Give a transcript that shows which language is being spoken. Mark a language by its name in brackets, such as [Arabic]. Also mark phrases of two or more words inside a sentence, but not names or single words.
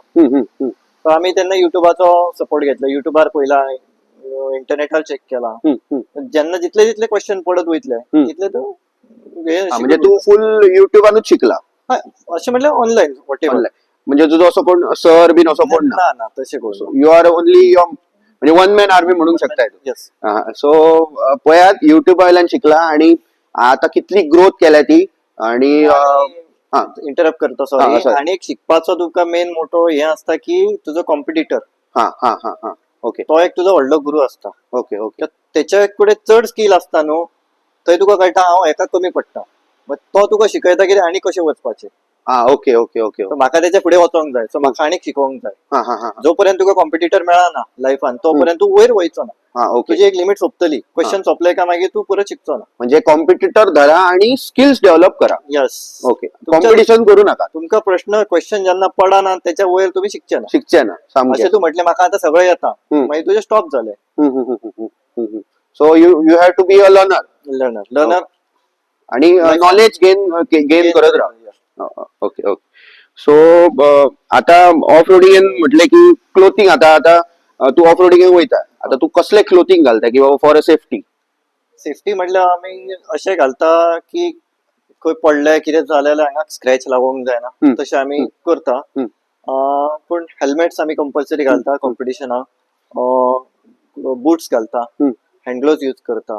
[Konkani] सो आमी तेन्ना युट्यूबाचो सपोर्ट घेतलो, युट्यूबार पयला, इंटरनेटार चेक केला. जेन्ना जितले जितले क्वेश्चन पडत वयतले तितले तूं म्हणजे तू फुल युट्यूबानूच शिकला अशें म्हटल्यार [English] online whatever. [Konkani] म्हणजे तुझो असो कोण सर बीन असो कोण ना ना तशें कोण. [English] you are only your म्हणजे one man army [Konkani] म्हणूंक शकताय येस. सो पळयात युट्यूब वयल्यान शिकला आणि आता कितली ग्रोथ केल्या ती आणि इंटरप्ट करता हा, सॉरी. आणि एक शिकपाचो तुका मेन मोठो हे आसता की तुजो कॉम्पिटिटर हा हा हा हा ओके तो एक तुजो व्हडलो गुरू आसता. ओके ओके तेच्या कडेन चड स्किल आसता न्हू, थंय तुका कळटा हांव हेका कमी पडटा, तो तुका शिकयता कितें आनी कशें वचपाचें. ओके ओके ओके म्हाका तेच्या फुडें वचोंक जाय, सो म्हाका आनीक शिकोवंक जाय. हा हा हा जो पर्यंत तुका कॉम्पिटिटर मेळना लायफान तो पर्यंत तू वयर वयचो ना. ओके तुजी एक लिमिट सोंपतली, क्वेश्चन सोंपले का मागीर तू परत शिकचो ना. [Marathi] म्हणजे कॉम्पिटिटर धरा आणि स्किल्स डेव्हलप करा. यस. ओके कॉम्पिटिशन करू नका. [Konkani] तुमका प्रश्न क्वेश्चन जेन्ना पडना त्याच्या वयर तुम्ही शिकचे ना. शिकचे ना सामकें. अशें तू म्हटलें म्हाका आता सगळें येता मागीर तुझे स्टॉप झाले. [English] so you have to be a learner [Marathi] आणि [English] knowledge gain [Marathi] करत राहा. [Konkani] ओके ओके सो आता [English] off roading [Konkani] म्हटले की क्लोथिंग आता तू [English] off roading [Konkani] वयता आता तू कसले क्लोथिंग घालता की बाबा [English] for a safety. [Konkani] सेफ्टी म्हटल्यार आमी अशें घालता की खंय पडले कितें जालें जाल्यार हांगा स्क्रॅच लागोंक जायना तशें आमी करता. पूण हेल्मेट्स आमी कंपल्सरी घालता कॉम्पिटिशनाक, बुट्स घालता, [English] hand gloves use [Konkani] करता.